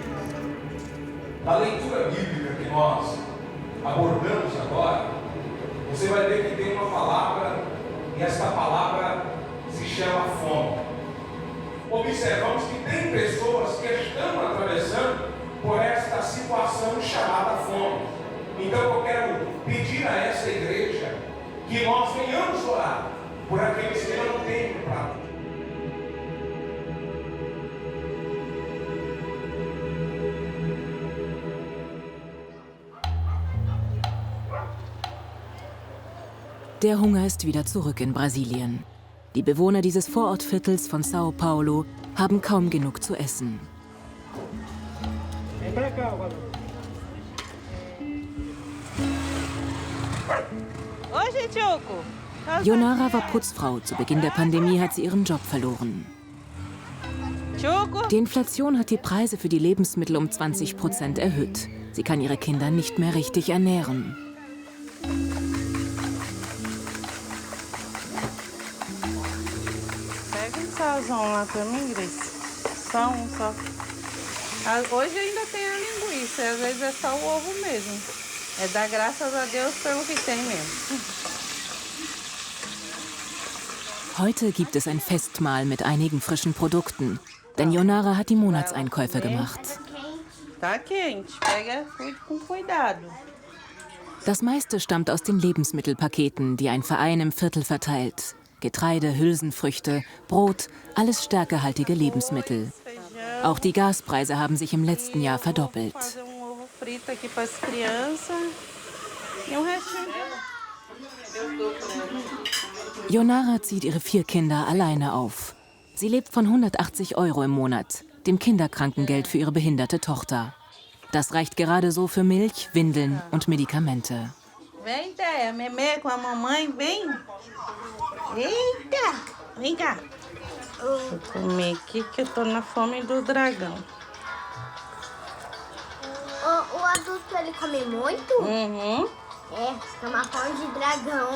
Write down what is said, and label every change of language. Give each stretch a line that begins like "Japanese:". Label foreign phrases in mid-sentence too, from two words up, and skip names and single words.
Portuguese: Na leitura bíblica que nós abordamos agora, você vai ver que tem uma palavra, e esta palavra se chama fome. Observamos que tem pessoas que estão atravessando por esta situação chamada fome. Então eu quero pedir a essa igreja que nós venhamos orar por aqueles que não têm o prato.
German: Der Hunger ist wieder zurück in Brasilien. Die Bewohner dieses Vorortviertels von São Paulo haben kaum genug zu essen. Yonara war Putzfrau. Zu Beginn der Pandemie hat sie ihren Job verloren. Die Inflation hat die Preise für die Lebensmittel um 20% erhöht. Sie kann ihre Kinder nicht mehr richtig ernähren.
Portuguese: Lá também, Grace. Só. Hoje ainda tem a linguiça, às vezes é só o ovo mesmo. É dar graças a Deus pelo que tem mesmo.
German: Heute gibt es ein Festmahl mit einigen frischen Produkten, denn Yonara hat die Monatseinkäufe gemacht.
Portuguese: Tá quente, pega com cuidado.
German: Das meiste stammt aus den Lebensmittelpaketen, die ein Verein im Viertel verteilt. Getreide, Hülsenfrüchte, Brot, alles stärkehaltige Lebensmittel. Auch die Gaspreise haben sich im letzten Jahr verdoppelt. Yonara zieht ihre 4 Kinder alleine auf. Sie lebt von 180 € im Monat, dem Kinderkrankengeld für ihre behinderte Tochter. Das reicht gerade so für Milch, Windeln und Medikamente.
Portuguese: Vem, Déia, Memé com a mamãe, vem. Eita, vem cá. Vou comer aqui que eu tô na fome do dragão. O adulto, ele come muito? Uhum. É, é uma fome de dragão.